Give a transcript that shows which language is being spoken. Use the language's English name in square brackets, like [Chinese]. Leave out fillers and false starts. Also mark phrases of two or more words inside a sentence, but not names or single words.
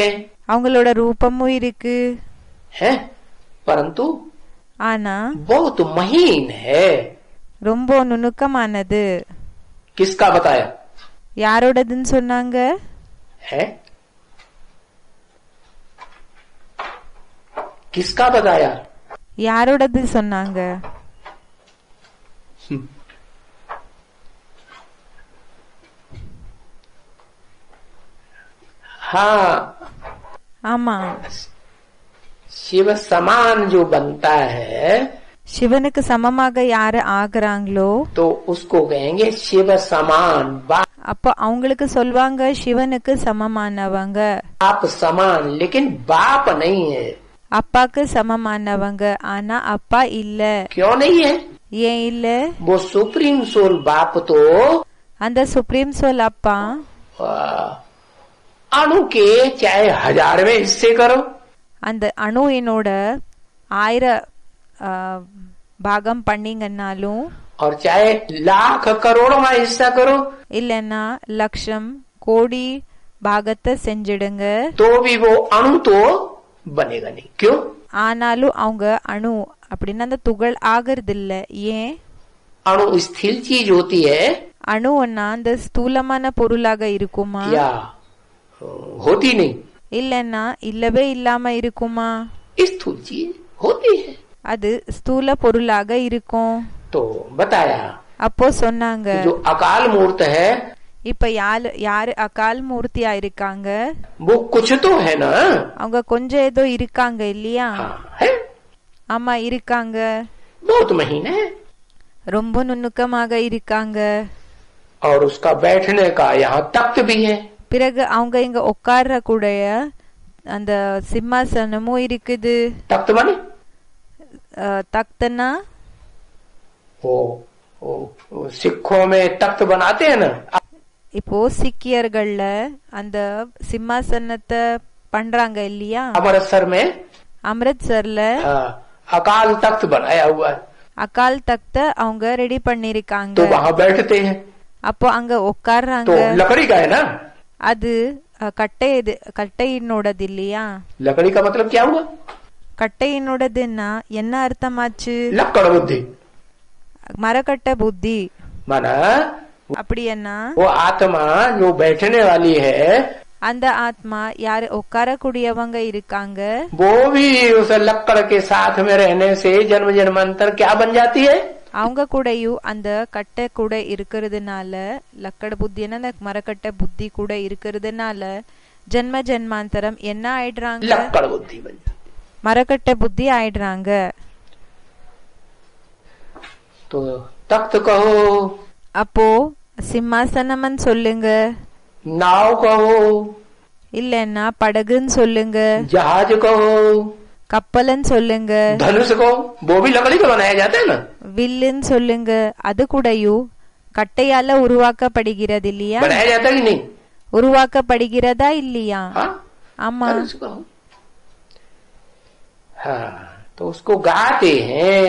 [Tamil] அவங்களோட ரூபமும் இருக்கு [Hindi] है परंतु [Tamil] ஆனா [Hindi] बहुत महीन है [Tamil] ரொம்ப நுணுக்கமானது [Hindi] किसका बताया [Tamil] யாரோடதுன்னு சொன்னாங்க [Hindi] है किसका बताया [Tamil] யாரோடது சொன்னாங்க [Hindi] हाँ [Tamil] ஆமா [Hindi] शिव समान जो बनता है [Tamil] சிவனுக்கு சமமாக யாரு ஆகுறாங்களோ [Hindi] तो उसको कहेंगे शिव समान [Tamil] அப்போ அவங்களுக்கு சொல்வாங்க சிவனுக்கு சமமானவங்க. [Hindi] आप समान लेकिन बाप नहीं है. [Tamil] அப்பாக்கு சமமானவங்க, ஆனா அப்பா இல்ல. [Hindi] क्यों नहीं है? [Tamil] ஏன் இல்ல? [Hindi] वो [English] supreme soul [Hindi] बाप तो [Tamil] அந்த [English] supreme soul [Tamil] அப்பா [Hindi] अणु के चाहे 1000वें हिस्से करो, [Tamil] அந்த அணுவினோட 1000 பாகம் பண்ணீங்கன்னாலும், [Hindi] और चाहे लाख करोड़ों में हिस्सा करो, [Tamil] இல்லன்னா லட்சம் கோடி பாகத்தை செஞ்சிடுங்க, [Hindi] तो भी वो अणु तो बनेगा नहीं. क्यों? [Tamil] ஆனாலும் அவங்க அணு அப்படின்னு அந்த துகள் ஆகிறது இல்ல. ஏன்? [Hindi] अणु स्थिर चीज होती है [Tamil] அணுன்னா அந்த ஸ்தூலமான பொருளாக இருக்குமா, [Hindi] या होती नहीं? [Tamil] இல்லன்னா இல்லவே இல்லாம இருக்குமா? [Hindi] स्थूल चीज होती है. [Tamil] அது ஸ்தூல பொருளாக இருக்கும். [Hindi] तो बताया [Tamil] அப்போ சொன்னாங்க, [Hindi] जो अकाल मूर्त है [Tamil] இப்ப யாரு அகால் மூர்த்தியா இருக்காங்க, [Hindi] वो कुछ तो है ना. [Tamil] அவங்க கொஞ்சம் ஏதோ இருக்காங்க இல்லையா? [Hindi] हाँ, है, [Tamil] ஆமா இருக்காங்க, [Hindi] बहुत महीन है, [Tamil] ரொம்ப நுணுக்கமாக இருக்காங்க. [Hindi] और उसका बैठने का यहाँ तख्त भी है. [Tamil] பிறகு அவங்க இங்க உட்கார்ற கூடைய அந்த சிம்மாசனமும் இருக்குது. [Hindi] तख्त माने [Tamil] தக்தனா [Hindi] वो सिखों में तख्त बनाते हैं ना. [Tamil] இப்போ சிக்கியர்கள்ல அந்த சிம்மாசனத்தை பண்றாங்க இல்லையா? [Hindi] अमृतसर में [Tamil] அமிர்த்சர்ல [Hindi] अकाल तख्त बनाया हुआ है. [Tamil] அகால் தக்த அவங்க ரெடி பண்ணிருக்காங்க. [Hindi] तो वहाँ बैठते हैं. [Tamil] அப்போ அங்க உட்கார்றாங்க. [Hindi] तो लकड़ी का है ना. [Tamil] அது கட்டையினோடது இல்லையா? [Hindi] लकड़ी का मतलब क्या हुआ? [Tamil] கட்டையினோடதுன்னா என்ன அர்த்தமாச்சு? [Hindi] लक्कड़ बुद्धि [Tamil] மரக்கட்ட புத்தி. [Hindi] माना [Tamil] அப்படி என்ன? [Hindi] वो आत्मा जो बैठने वाली है, [Tamil] அந்த ஆத்மா யாரு உட்காரக்கூடியவங்க இருக்காங்க, [Hindi] वो भी उस लक्कड़ के साथ में रहने से जन्म जन्मांतर क्या बन जाती है? [Tamil] அவங்க கூடயும் அந்த கட்டை கூட இருக்கிறதுனால, லக்கட புத்தின்னா அந்த மரக்கட்ட புத்தி கூட இருக்கிறதுனால ஜென்ம ஜென்மாந்தரம் என்ன ஆயிடுறாங்க? [Hindi] लक्कड़ बुद्धि बन जाती. [Tamil] மரக்கட்ட புத்தி ஆயிடுறாங்க. [Hindi] तो तख्त कहो, [Tamil] அப்போ சிம்மாசனம்னு சொல்லுங்க, [Hindi] नाव कहो, [Tamil] இல்லன்னா படகுன்னு சொல்லுங்க, [Hindi] जहाज कहो, [Tamil] கப்பல்னு சொல்லுங்க, [Hindi] धनुष कहो, वो भी लकड़ी का बनाया जाता है ना. [Tamil] வில்லுன்னு சொல்லுங்க, அது கூடயும் கட்டையால உருவாக்கப்படுகிறது இல்லையா? [Hindi] बनाया जाता कि नहीं? [Tamil] உருவாக்கப்படுகிறதா இல்லையா? [Hindi] हाँ, [Tamil] ஆமா. [Hindi] धनुष कहो. हाँ, तो उसको गाते हैं.